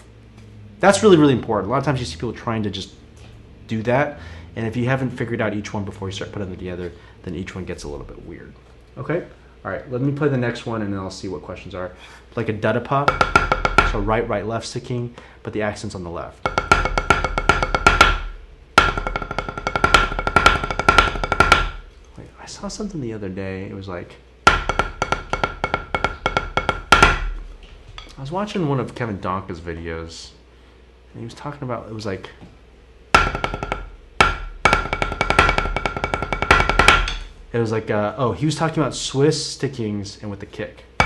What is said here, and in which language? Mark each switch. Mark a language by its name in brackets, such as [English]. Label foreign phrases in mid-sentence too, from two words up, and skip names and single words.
[English] That's really, really important. A lot of times you see people trying to just do that, and if you haven't figured out each one before you start putting them together, then each one gets a little bit weird. Okay? All right, let me play the next one, and then I'll see what questions are. Like a da-da-pa. So right, right, left sticking, but the accent's on the left. Wait, I saw something the other day. It was like, I was watching one of Kevin Donka's videos, and he was talking about, it was like, oh, he was talking about Swiss stickings and with the kick.